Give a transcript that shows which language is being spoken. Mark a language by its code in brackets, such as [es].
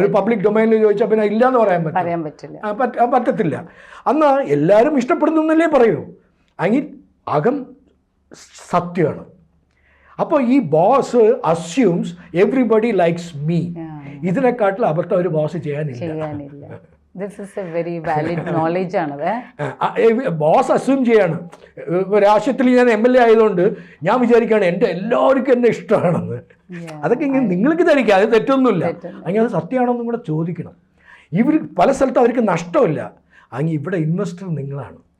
[ml] ഒരു പബ്ലിക് ഡൊമൈനിൽ ചോദിച്ചാൽ പിന്നെ ഇല്ല എന്ന് പറയാൻ പറ്റത്തില്ല. അന്ന് എല്ലാവരും ഇഷ്ടപ്പെടുന്നു എന്നല്ലേ പറയൂ. അങ്ങനെ അകം സത്യമാണ്. അപ്പോൾ ഈ [en] Boss assumes everybody likes me. [ml] ഇതിനെക്കാട്ടിൽ അബദ്ധം ഒരു ബോസ് ചെയ്യാനില്ല. [en] This is a very valid knowledge [ml] ആണത്. ബോസ് അസ്യൂം ചെയ്യാണ്. രാഷ്ട്രീയത്തിൽ ഞാൻ MLA ആയതുകൊണ്ട് ഞാൻ വിചാരിക്കുകയാണ് എൻ്റെ എല്ലാവർക്കും എന്നെ ഇഷ്ടമാണെന്ന്. അതൊക്കെ ഇങ്ങനെ നിങ്ങൾക്ക് ധരിക്കാം, അത് തെറ്റൊന്നുമില്ല. അങ്ങനെ അത് സത്യമാണോ എന്നും കൂടെ ചോദിക്കണം. ഇവർ പല സ്ഥലത്തും അവർക്ക് നഷ്ടമില്ല. അങ്ങനെ ഇവിടെ ഇൻവെസ്റ്റർ നിങ്ങളാണ്.